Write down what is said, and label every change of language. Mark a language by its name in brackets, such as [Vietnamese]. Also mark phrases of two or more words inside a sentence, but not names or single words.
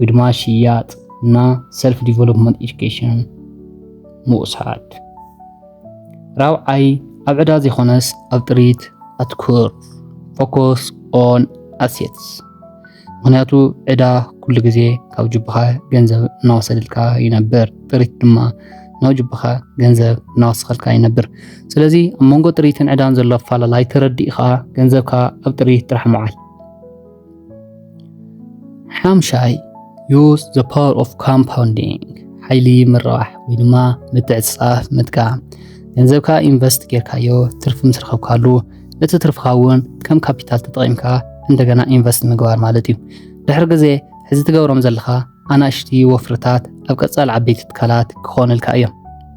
[Tigrinya] ድማ ሽያጥ እና [English] self development education [Tigrinya] ምውሳድ ራብዓይ ኣብ ዕዳ ዘይኮነስ ኣብ ጥሪት ኣትኩር [English] focus on assets [Tigrinya] ምክንያቱ ዕዳ ኩሉ ግዜ ካብ ጅብኻ ገንዘብ እናወሰድልካ ይነብር ጥሪት ድማ ናብ ጅብኻ ገንዘብ እናወሰኸልካ ይነብር ስለዚ ኣብ መንጎ ጥሪትን ዕዳን ዘሎ ኣፈላላይ ተረዲእኻ ገንዘብካ ኣብ ጥሪት ጥራሕ ምውዓል ሓምሻይ [English] use the power of compounding [Tigrinya] ሓይሊ ምርባሕ ወይ ድማ ምትዕፅፃፍ ምጥቃም ገንዘብካ ኢንቨስት ጌርካዮ ትርፊ ምስ ረኸብካሉ እቲ ትርፍካ እውን ከም ካፒታል ተጠቒምካ እንደገና ኢንቨስት ምግባር ማለት እዩ ድሕሪ ግዜ ሕዚ ትገብሮም ዘለካ ኣናእሽቲ ወፍርታት ኣብ ቀፃሊ ዓበይቲ ትካላት ክኾኑልካ እዮም